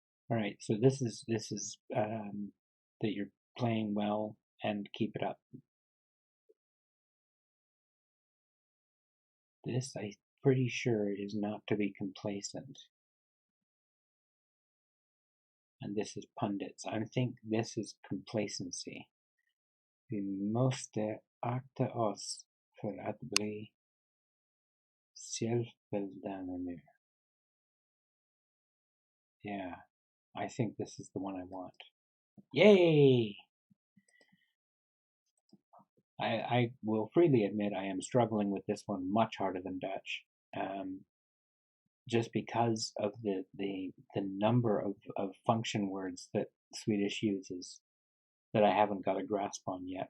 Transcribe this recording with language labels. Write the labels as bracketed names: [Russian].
[English] All right, so this is that you're playing well and keep it up. This, I'm pretty sure, is not to be complacent. And this is pundits. I think this is complacency. [Swedish] Vi måste akta oss för att bli självbelåtna nu. [English] Yeah, I think this is the one I want. Yay! I will freely admit I am struggling with this one much harder than Dutch. Just because of the number of function words that Swedish uses that I haven't got a grasp on yet.